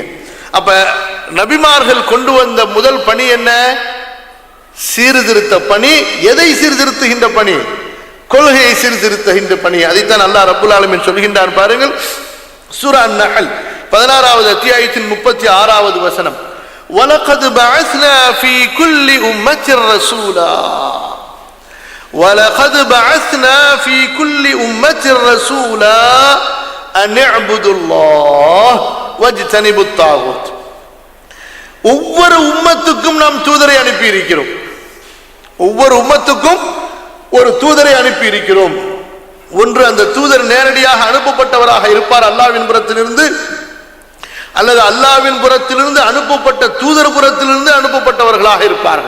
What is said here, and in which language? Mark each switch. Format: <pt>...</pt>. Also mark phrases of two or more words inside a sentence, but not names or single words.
<ta>அப்ப நபிமார்கள் கொண்டு வந்த முதல் பணி என்ன? சீர்திருத்த பணி. எதை சீர்திருத்துகின்ற பணி? கொள்கையை சீர்திருத்துகின்ற பணி. அதைத்தான்</ta> <ar>الله رب العالمين</ar> <ta>சொல்கின்றார். பாருங்கள், சூரா அன்-நஹல் 16வது அத்தியாயத்தின் 36வது வசனம்.</ta> <ar>وَلَقَدْ بَعَثْنَا فِي كُلِّ أُمَّةٍ رَسُولًا وَلَقَدْ بَعَثْنَا فِي كُلِّ أُمَّةٍ رَسُولًا أَنِ اعْبُدُوا اللَّهَ وَاجْتَنِبُوا الطَّاغُوتَ.</ar> <ta>ஒவ்வொரு உம்மத்துக்கும் நாம் தூதரை அனுப்பி இருக்கிறோம். ஒவ்வொரு உம்மத்துக்கும் ஒரு தூதரை அனுப்பி இருக்கிறோம். ஒன்று, அந்த தூதர் நேரடியாக அனுப்பப்பட்டவராக இருப்பார் அல்லாஹ்வின் புறத்திலிருந்து, அல்லது அல்லாஹ்வின் புறத்திலிருந்து அனுப்பப்பட்ட தூதர் புறத்திலிருந்து அனுப்பப்பட்டவர்களாக இருப்பார்கள்.</ta>